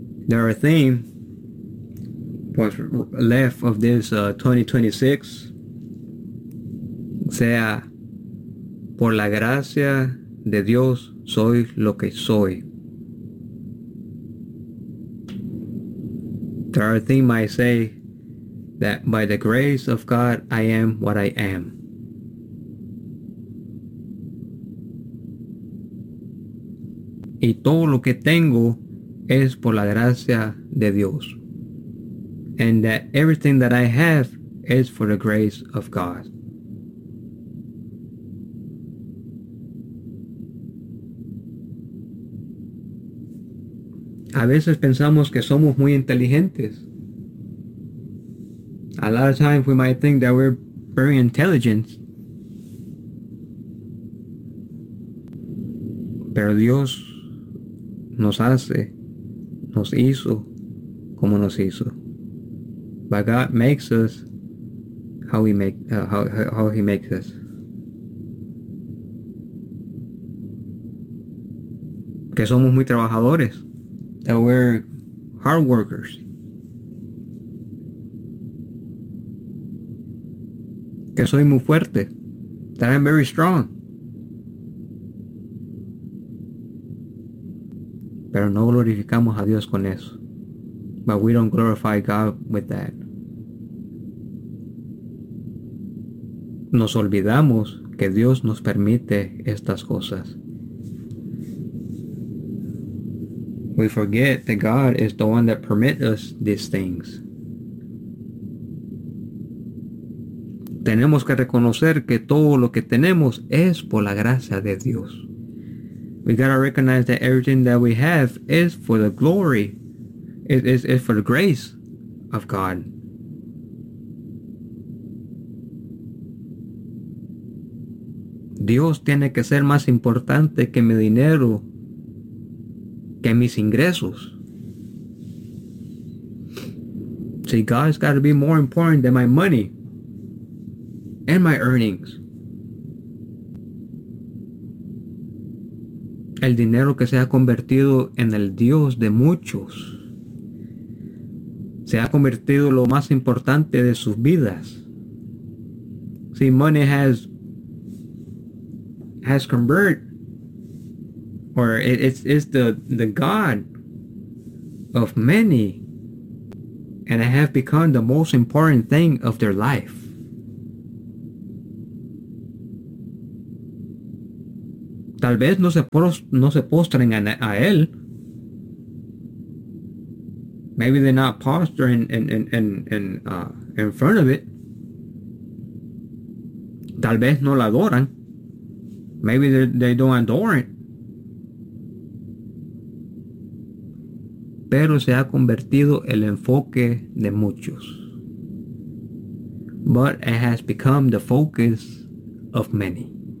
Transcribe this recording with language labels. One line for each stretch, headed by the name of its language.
English: Our theme was left of this 2026.
Spanish: Sea por la gracia de Dios soy lo que soy.
English: Our theme might say that by the grace of God I am what I am.
Spanish: Y todo lo que tengo es por la gracia de Dios.
English: And that everything that I have is for the grace of God.
Spanish: A veces pensamos que somos muy inteligentes.
English: A lot of times we might think that we're very intelligent.
Spanish: Pero Dios nos hace, nos hizo como nos hizo.
English: But God makes us how he makes us.
Spanish: Que somos muy trabajadores.
English: That we're hard workers.
Spanish: Que soy muy fuerte.
English: That I'm very strong.
Spanish: Pero no glorificamos a Dios con eso.
English: But we don't glorify God with that.
Spanish: Nos olvidamos que Dios nos permite estas cosas.
English: We forget that God is the one that permits us these things.
Spanish: Tenemos que reconocer que todo lo que tenemos es por la gracia de Dios.
English: We gotta recognize that everything that we have is for the glory, is for the grace of God.
Spanish: Dios tiene que ser más importante que mi dinero, que mis ingresos.
English: See, God's gotta be more important than my money and my earnings.
Spanish: El dinero que se ha convertido en el Dios de muchos. Se ha convertido lo más importante de sus vidas.
English: See, money has converted, or it's the God of many, and it has become the most important thing of their life.
Spanish: Tal vez no se postren a él.
English: Maybe they're not posturing in front of it.
Spanish: Tal vez no la adoran.
English: Maybe they don't adore it.
Spanish: Pero se ha convertido el enfoque de muchos.
English: But it has become the focus of many.